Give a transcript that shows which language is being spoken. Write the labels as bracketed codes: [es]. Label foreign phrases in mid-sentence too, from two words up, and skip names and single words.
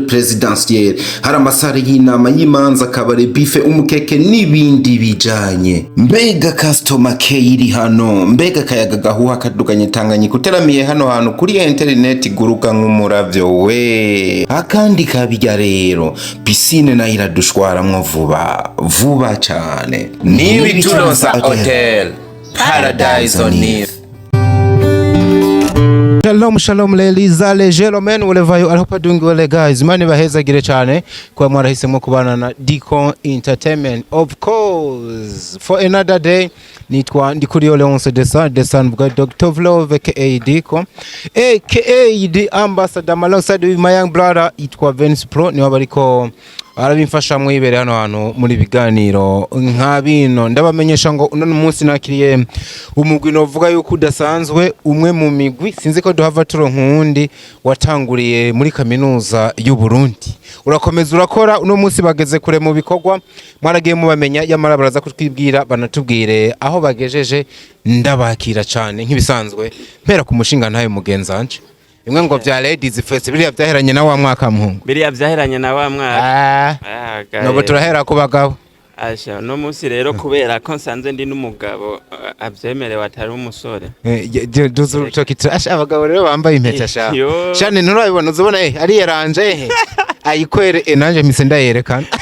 [rn] présidentielle hari amasare y'inama y'imanza kabare bife umukeke n'ibindi bijanye mbega [en] customer care [rn] iri hano mbega kayaga gahuha kaduganye Tanganyika uteramiye hano hantu kuri internet guruka nk'umuravyo we akandi kabijya rero pisine na iradushwaramwo vuba cyane nibi turonsa hotel [en] paradise on earth. Shalom ladies and gentlemen, wherever you are, hope doing well guys. [rn] Mani bahezagire cyane kwa mwarahisemo kubana na Diko Entertainment [en] of course for another day. [rn] Nitwa ndikuriyo Leonce [en] the son of God, [rn] Dr. [en] Vlove aka Diko aka the ambassador alongside with my young brother [rn] itwa Vince Pro ni wabariko arabimfasha mwibere hano hantu muri biganiro nkabino ndabamenyesha ngo uno munsi nakiriye umugwi novuga yuko udasanzwe umwe mu migwi sinzi ko duhava turonkundi watanguriye muri kaminuza y'u Burundi urakomeza urakora uno munsi bageze kure mu bikorwa mwaragiye mubamenya yamara baraza kutwibwira banatubwire aho bagejeje ndabakira cyane nk'ibisanzwe mpera ku mushinga ntayo mugenzanje imwe ngo vya [en] ladies first [rn] biriya vyaheranye na wa mwaka muhungu biriya vyaheranye na wa mwaka no turahera ku bagabo asha no munsi rero kubera ko nsanze ndi n'umugabo avyemerewe atari umusore duzu tokitra asha abagabo rero bambaye impeta sha cyane nturabibona uzubona ari yaranje ayikwere nanje mise ndayerekana